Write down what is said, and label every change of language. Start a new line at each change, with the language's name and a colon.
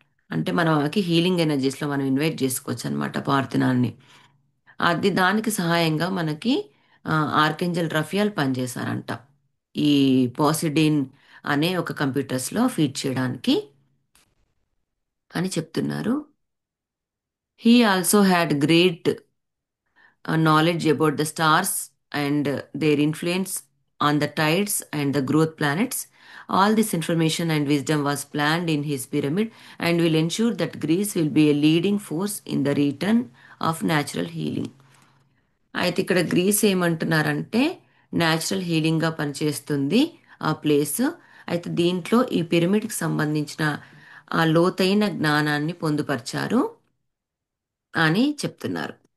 Telugu: అంటే మనకి హీలింగ్ ఎనర్జీస్లో మనం ఇన్వైట్ చేసుకోవచ్చు అనమాట ప్రార్థనాన్ని. అది దానికి సహాయంగా మనకి ఆర్కెంజల్ రఫియాల్ పనిచేశారంట, ఈ పాసిడిన్ అనే ఒక కంప్యూటర్స్లో ఫీడ్ చేయడానికి అని చెప్తున్నారు.
English: He also had great knowledge about the stars and their influence on the tides and the growth planets. All this information and wisdom was planned in his pyramid and will ensure that Greece will be a leading force in the return of natural healing.
Telugu: అయితే ఇక్కడ grace ఏమంటున్నారంటే natural హీలింగ్గా పనిచేస్తుంది ఆ place. అయితే దీంట్లో ఈ పిరమిడ్కి సంబంధించిన ఆ లోతైన జ్ఞానాన్ని పొందుపరిచారు అని చెప్తున్నారు.